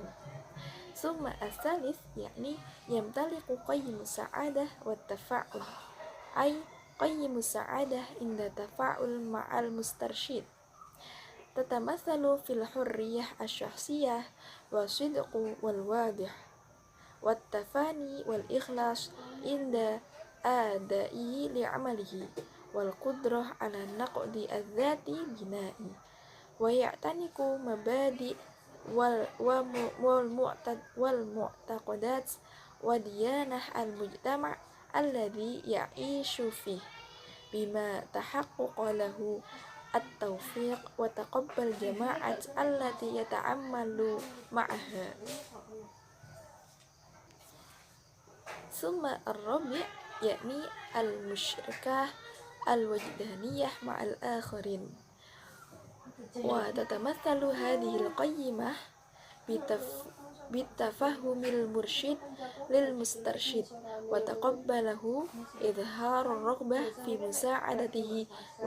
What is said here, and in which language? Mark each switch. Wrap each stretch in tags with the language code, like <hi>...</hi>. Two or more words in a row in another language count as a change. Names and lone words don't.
<ar>ثم الثالث يعني يمتلك قيم السعادة والتفاؤل أي قيم السعادة عند التفاؤل مع المسترشد تتمثل في الحرية الشخصية والصدق والوضوح والتفاني والإخلاص عند أداء لعمله والقدرة على نقد الذات البناء ويعتنق المبادئ وال المعتقدات وديانة المجتمع الذي يعيش فيه بما تحقق له التوفيق وتقبل الجماعات التي يتعامل معها. ثم الرابع يعني المشاركة الوجدانية مع الآخرين وتتمثل هذه القيمة بتفهم المرشد للمسترشد وتقبله وإظهار الرغبة في مساعدته و</ar>